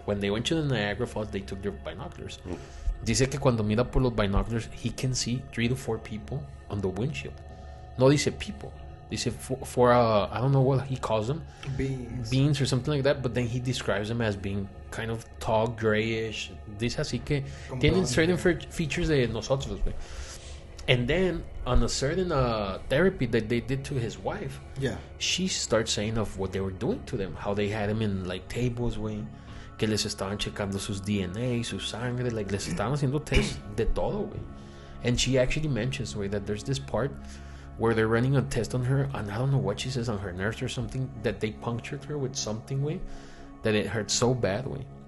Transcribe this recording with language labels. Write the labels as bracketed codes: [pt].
[en] When they went to the Niagara Falls, they took their binoculars. [es] Dice que cuando mira por los [en] binoculars, he can see 3 to 4 people on the windshield. [es] No dice [en] people, Dice for I don't know what he calls them. Beans or something like that. But then he describes them as being kind of tall, grayish. [es] Dice así que tienen [en] certain features [es] de nosotros, güey. [en] And then on a certain therapy that they did to his wife, she starts saying of what they were doing to them, how they had him in like tables, güey, [es] que les estaban checando sus DNA, su sangre, [en] like [es] les estaban haciendo test de todo, [en] güey. And she actually mentions, güey, that there's this part where they're running a test on her, and I don't know what she says on her nerves or something, that they punctured her with something, way, that it hurt so bad, way.